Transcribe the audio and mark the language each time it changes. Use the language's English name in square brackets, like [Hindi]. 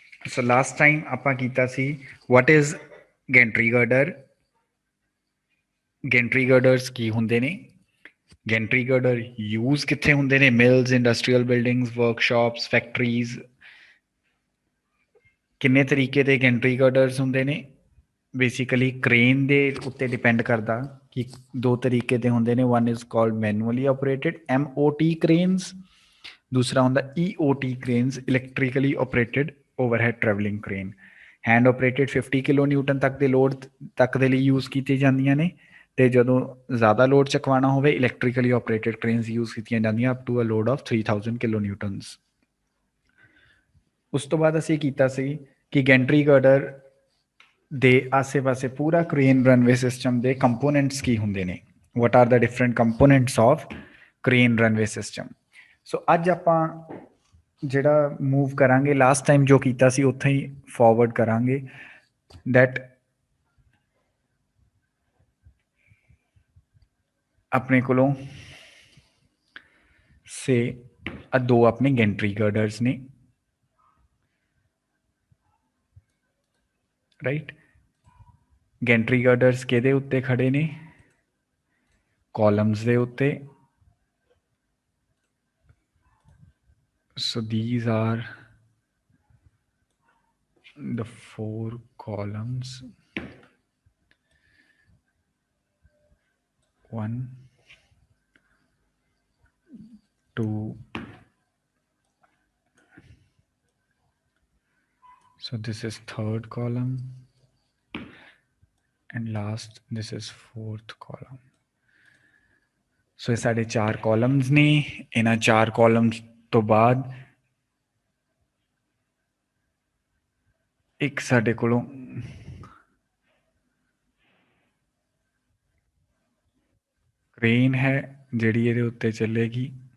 [English] So last time [Punjabi] ਆਪਾਂ ਕੀਤਾ ਸੀ [English] what is gantry girder, gantry girders [Punjabi] ਕੀ ਹੁੰਦੇ ਨੇ, [English] gantry girder use [Punjabi] ਕਿੱਥੇ ਹੁੰਦੇ ਨੇ, [English] mills, industrial buildings, workshops, factories, [Punjabi] ਕਿੰਨੇ ਤਰੀਕੇ ਦੇ [English] gantry girders [Punjabi] ਹੁੰਦੇ ਨੇ। ਬੇਸਿਕਲੀ ਕ੍ਰੇਨ ਦੇ ਉੱਤੇ ਡਿਪੈਂਡ ਕਰਦਾ ਕਿ ਦੋ ਤਰੀਕੇ ਦੇ ਹੁੰਦੇ ਨੇ। [English] one is called manually operated MOT cranes, [Punjabi] ਦੂਸਰਾ ਹੁੰਦਾ [English] EOT cranes, electrically operated overhead traveling crane। Hand operated [Punjabi] 50 kilo Newton तक ਦੇ ਲੋਡ ਤੱਕ ਦੇ ਲਈ ਯੂਜ਼ ਕੀਤੀ ਜਾਂਦੀਆਂ ਨੇ, ਤੇ ਜਦੋਂ ਜ਼ਿਆਦਾ ਲੋਡ ਚਕਵਾਉਣਾ ਹੋਵੇ ਇਲੈਕਟ੍ਰੀਕਲੀ ਆਪਰੇਟਡ ਕ੍ਰੇਨਸ ਯੂਜ਼ ਕੀਤੀਆਂ ਜਾਂਦੀਆਂ [English] Up to a load of 3000 kilo newtons. [Punjabi] ਉਸ ਤੋਂ ਬਾਅਦ ਅਸੀਂ ਕੀਤਾ ਸੀ ਕਿ ਗੈਂਟਰੀ ਗਰਡਰ ਦੇ ਆਸੇ-ਪਾਸੇ ਪੂਰਾ ਕ੍ਰੇਨ ਰਨਵੇ ਸਿਸਟਮ ਦੇ ਕੰਪੋਨੈਂਟਸ ਕੀ ਹੁੰਦੇ ਨੇ, [English] What are the different components of crane runway system. [Punjabi] ਸੋ ਅੱਜ ਆਪਾਂ ਜਿਹੜਾ ਮੂਵ ਕਰਾਂਗੇ ਲਾਸਟ ਟਾਈਮ ਜੋ ਕੀਤਾ ਸੀ ਉੱਥੇ ਹੀ ਫਾਰਵਰਡ ਕਰਾਂਗੇ। ਦੈਟ ਆਪਣੇ ਕੋਲੋਂ ਸੇ ਦੋ ਆਪਣੇ ਗੈਂਟਰੀ ਗਰਡਰਸ ਨੇ, ਰਾਈਟ। ਗੈਂਟਰੀ ਗਰਡਰਸ ਕਿਹਦੇ ਉੱਤੇ ਖੜੇ ਨੇ, ਕਾਲਮਸ ਦੇ ਉੱਤੇ। [English] so these are the 4 columns, 1 2 so this is third column and last this is fourth column। [Punjabi] ਸੋ ਇਹ ਸਾਡੇ 4 ਕਾਲਮਸ ਨੇ। ਇਹਨਾਂ 4 ਕਾਲਮਸ ਤੋਂ ਬਾਅਦ ਇੱਕ ਸਾਡੇ ਕੋਲੋਂ ਕ੍ਰੇਨ ਹੈ ਜਿਹੜੀ ਇਹਦੇ ਉੱਤੇ ਚੱਲੇਗੀ।